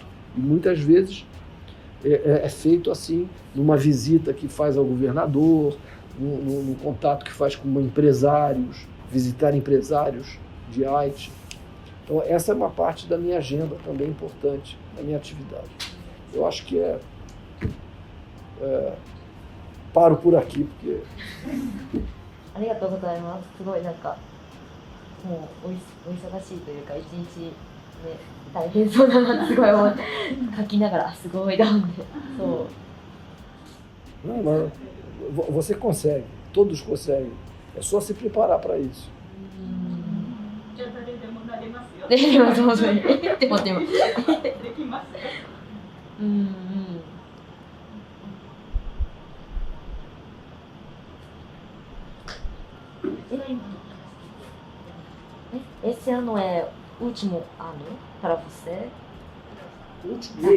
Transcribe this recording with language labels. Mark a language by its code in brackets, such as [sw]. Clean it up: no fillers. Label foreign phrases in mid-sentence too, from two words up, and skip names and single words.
[pt] E muitas vezes é feito assim, numa visita que faz ao governador, num contato que faz com empresários, visitar empresários de Haiti. Então, essa é uma parte da minha agenda também importante, da minha atividade. Eu acho que paro por aqui, porque... [ja] ありがとうございます。すごいなんかもうお忙しいというか一日ね大変そうだなってすごい思って書きながらすごいだんでそう。 [pt] Não, mas você consegue, todos conseguem. É só se preparar para isso. [ja] じゃあ誰でもなれますよ。できます。でも。できます。 [pt] Esse ano é o último ano para você? Último mês.